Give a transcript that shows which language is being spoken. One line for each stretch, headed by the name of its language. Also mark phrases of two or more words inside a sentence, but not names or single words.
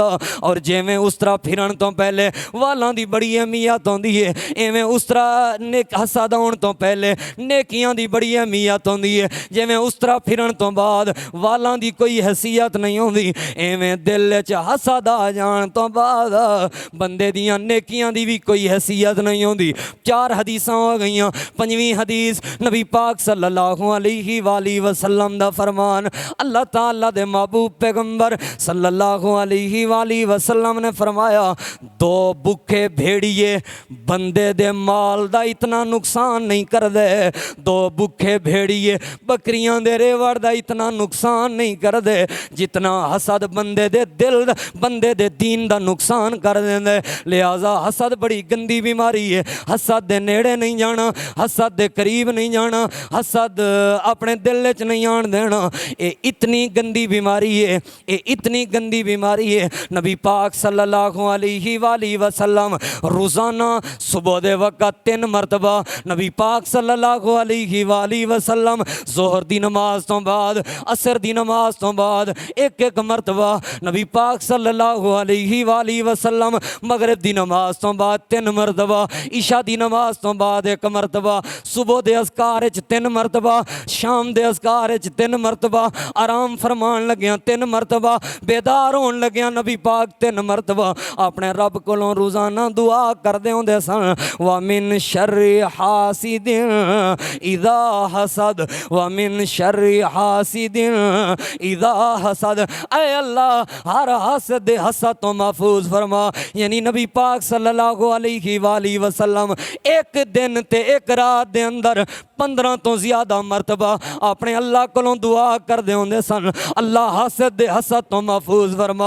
Punjabi: اور جویں استرا پھرن تو پہلے والاں دی بڑی اہمیت ہوندی ہے، ایویں استرا حسد آؤن تو پہلے نیکیاں دی بڑی اہمیت ہوندی ہے. جویں استرا پھرن تو بعد والاں دی کوئی حیثیت نہیں ہوندی، ایویں دل چ حسد آ جان تو بعد بندے دیاں نیکیاں دی بھی کوئی حیثیت نہیں ہوندی. چار حدیثاں ہو گئیاں. پنجویں حدیث، نبی پاک
Arabic: صلى الله عليه وسلم
Punjabi: دا فرمان، اللہ تعالیٰ دے محبوب پیغمبر
Arabic: صلى الله عليه وسلم
Punjabi: نے فرمایا، دو بھکھے بھیڑیے بندے دے مال دا اتنا نقصان نہیں کردے. دو بھکھے بھیڑیے بکریاں دے ریوڑ دا اتنا نقصان نہیں کردے جتنا حسد بندے دے دل، بندے دے دین دا نقصان کر دیندے. لہذا حسد بڑی گندی بیماری ہے۔ حسد دے نیڑے نہیں جانا، حسد دے قریب نہیں جانا، حسد اپنے دل چ نہیں آن دینا. یہ اتنی گندی بیماری ہے، یہ اتنی گندی بیماری ہے. نبی پاک
Arabic: صلى الله عليه وسلم
Punjabi: روزانہ صبح دے وقت 3 مرتبہ، نبی پاک
Arabic: صلى الله عليه وسلم
Punjabi: ظہر دی نماز تو بعد، عصر دی نماز تو بعد ایک ایک مرتبہ، نبی پاک
Arabic: صلى الله عليه وسلم
Punjabi: مغرب دی نماز تو بعد 3 مرتبہ، عشاء دی نماز تو بعد 1 مرتبہ، صبح دے اذکار چ 3 مرتبہ، شام دے اذکار وچ 3 مرتبہ، آرام فرمان لگیاں 3 مرتبہ، بیدار ہون لگیاں نبی پاک 3 مرتبہ اپنے رب کولوں روزانہ دعا کردے ہوندے سن،
Arabic: وَمِن شَرِّ حَاسِدٍ اِذَا حَسَدَ، وَمِن شَرِّ حَاسِدٍ اِذَا حَسَدَ،
Punjabi: اے اللہ ہر حاسد دے حسد تو محفوظ فرما۔ یعنی نبی پاک
Arabic: صلی اللہ علیہ وآلہ وسلم
Punjabi: ایک دن تے ایک رات دے اندر 15 تو زیادہ مرتبہ اپنے اللہ کولوں دعا کر دے ہوندے سن، اللہ حاسد دے حسد تو محفوظ فرما۔